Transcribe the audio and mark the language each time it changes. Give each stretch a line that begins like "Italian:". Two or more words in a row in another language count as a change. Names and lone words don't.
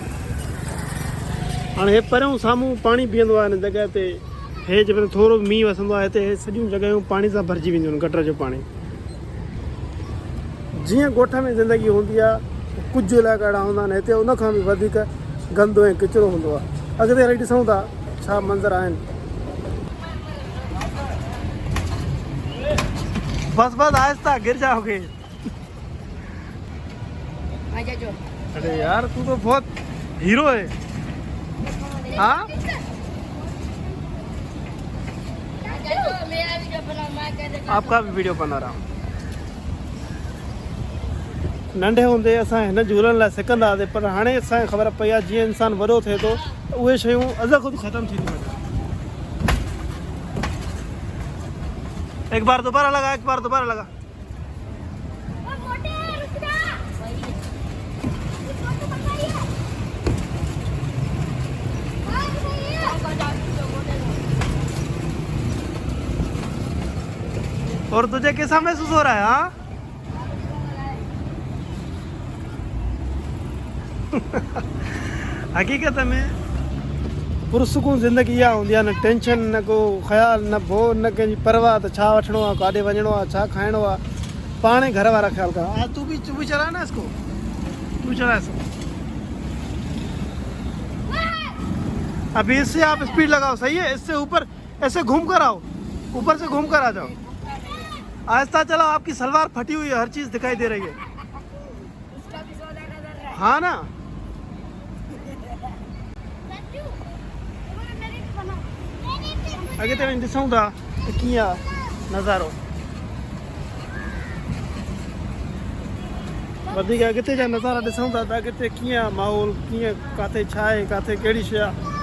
Sindhi: हाणे हे परियों साम्हूं पाणी बीहंदो आहे हिन जॻह ते, हे जॾहिं थोरो मींहुं वसंदो आहे हिते सॼियूं जॻहियूं पाणी सां भरिजी वेंदियूं आहिनि, गटर जो पाणी। जीअं ॻोठ में ज़िंदगी हूंदी आहे, कुझु इलाइक़ा अहिड़ा हूंदा आहिनि हिते उनखां बि वधीक गंदो ऐं किचिरो हूंदो आहे। अॻिते हली ॾिसूं था छा मंज़र आहिनि।
Hindi: बस बस आहिस्ता गिर जाओगे। अरे यार तू तो बहुत हीरो है। हाँ आपका भी वीडियो बना रहा हूँ।
Sindhi: नंढे हूंदे असां हिन झूलण लाइ सिकंदा हुआसीं, पर हाणे असांखे ख़बर पई आहे जीअं इंसानु वॾो थिए थो उहे शयूं अज़ ख़ुदि ख़तमु थी थियूं वञनि।
Hindi: एक बार दोबारा लगा, एक बार दोबारा लगा। और तुझे कैसा महसूस हो रहा है?
Sindhi: हाँ हकीकत में पुरसुकून ज़िंदगी इहा हूंदी आहे, न टेंशन, न को ख़्याल, न भो, न कंहिंजी परवाह त छा वठिणो आहे, काॾे वञिणो आहे, छा खाइणो आहे, पाणे घर वारा ख़्याल करा।
Hindi: हाँ तू भी चला ना इसको, तू चला इसको। अभी इससे आप स्पीड लगाओ, सही है? इससे ऊपर ऐसे घूम कर आओ, ऊपर से घूम कर आ जाओ। आहिस्ता चलाओ, आपकी सलवार फटी हुई है, हर चीज़ दिखाई दे रही है। हाँ ना,
Sindhi: अॻिते वञी ॾिसूं था त कीअं आहे नज़ारो। वधीक अॻिते जा नज़ारा ॾिसूं था त अॻिते कीअं आहे माहौल, कीअं किथे छा आहे, किथे कहिड़ी शइ आहे।